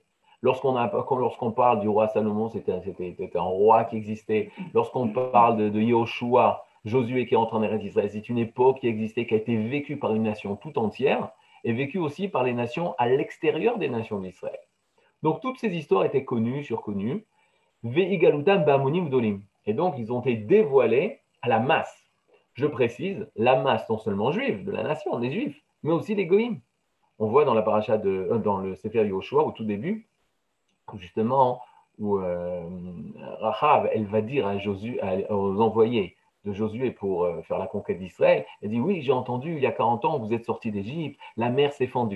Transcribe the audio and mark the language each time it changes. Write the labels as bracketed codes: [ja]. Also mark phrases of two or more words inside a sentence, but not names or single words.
[fr] Lorsqu'on parle du roi Salomon, c'était un roi qui existait. Lorsqu'on parle de Yehoshua, Josué qui est entré en Eretz Israël, c'est une époque qui existait, qui a été vécue par une nation tout entière et vécue aussi par les nations à l'extérieur des nations d'Israël. Donc toutes ces histoires étaient connues, surconnues. Ve'igalutam ba'amonim dolim. Et donc ils ont été dévoilés à la masse. Je précise, la masse non seulement juive, de la nation, des juifs, mais aussi les goïms. On voit dans la paracha dans le Sefer Yehoshua, au tout début, justement, où Rachav, elle va dire à Josué, aux envoyés de Josué pour faire la conquête d'Israël, elle dit, oui, j'ai entendu, il y a 40 ans, vous êtes sortis d'Égypte, la mer s'est fendue.